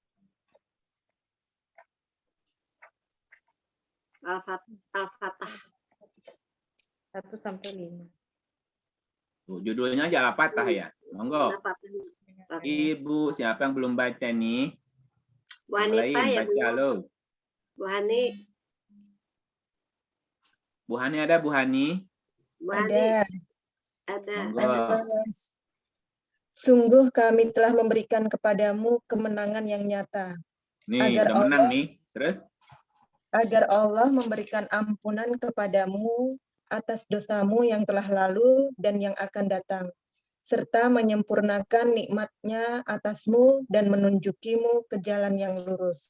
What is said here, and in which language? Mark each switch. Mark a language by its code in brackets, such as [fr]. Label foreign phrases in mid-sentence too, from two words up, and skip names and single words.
[id] Al-Fatah 1 sampai 5. Judulnya aja Al-Fatah ya. Monggo. Ibu, siapa yang belum baca nih? Bu Hanifah ya, baca lo. Bu Hani. Bu Hani ada, Bu Hani? Bu Hani. Ada. Sungguh kami telah memberikan kepadamu kemenangan yang nyata. Nih, agar udah menang Allah, nih. Terus? Agar Allah memberikan ampunan kepadamu atas dosamu yang telah lalu dan yang akan datang, serta menyempurnakan nikmat-Nya atasmu dan menunjukimu ke jalan yang lurus.